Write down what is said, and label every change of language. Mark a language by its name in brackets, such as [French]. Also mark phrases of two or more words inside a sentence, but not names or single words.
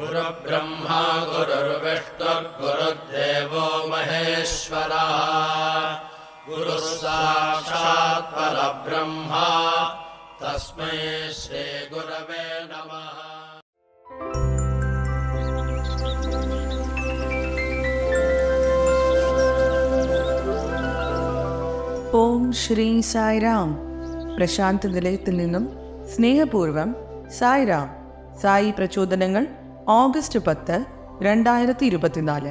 [Sanskrit] गुरुर्ब्रह्मा गुरुर्विष्णुर्गुरुर्देवो महेश्वरः गुरुः साक्षात् परब्रह्मा तस्मै श्रीगुरवे नमः। [Malayalam] ഓം ശ്രീ സായിരാം. പ്രശാന്ത് നിലയത്തിൽ നിന്നും സ്നേഹപൂർവം സായിരാം. സായി പ്രചോദനങ്ങൾ ഓഗസ്റ്റ് 10, 2024.